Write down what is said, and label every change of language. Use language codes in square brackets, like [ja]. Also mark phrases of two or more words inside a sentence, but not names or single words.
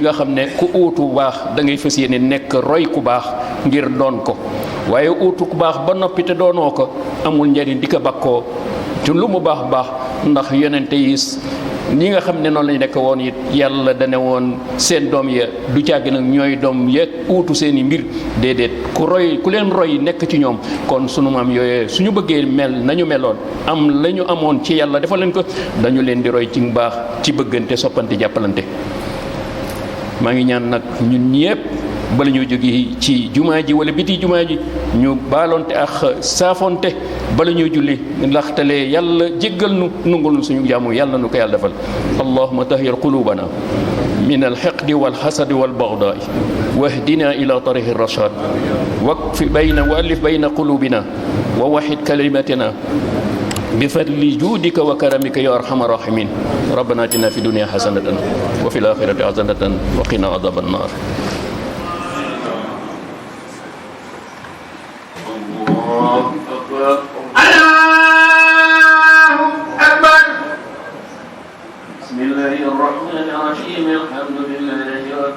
[wo] nga xam ne ku uutu baax da ngay fas yéene nekk roy ku baax ngir doon ko waaye uutu ku baax ba noppi te doonoo ko amul njariñ di ko bakkoo te lu mu baax ndax yonente yi ñi nga xam ne noonu lañu nekk woon it yàlla dane woon seen doom ya du càgg nag ñooy doom ya uutu seeni mbir déedéet ku leen roy nekk ci ñoom kon sunu maam yooyee suñu bëggee mel nañu meloon am la ñu amoon ci yàlla defal leen ko dañu leen di roy ci mbaax ci bëggante soppante jàppalante maa ngi ñaan nag ñun ñépp bala ñoo jóge ci jumaa ji wala biti jumaa ji ñu baalonte ak saafonte bala ñoo julli ndaxtale yàlla jéggal nu nungul nu suñu jaamu yàlla nu ko yàlla defal [ar] اللهم طهر قلوبنا من الحقد والحسد والبغضاء واهدنا إلى طريق الرشاد وألف بين قلوبنا ووحد كلمتنا بفضل جودك وكرمك يا أرحم الراحمين ربنا آتنا في الدنيا حسنة وفي الآخرة حسنة وقنا عذاب النار بسم الله الرحمن الرحيم الحمد لله رب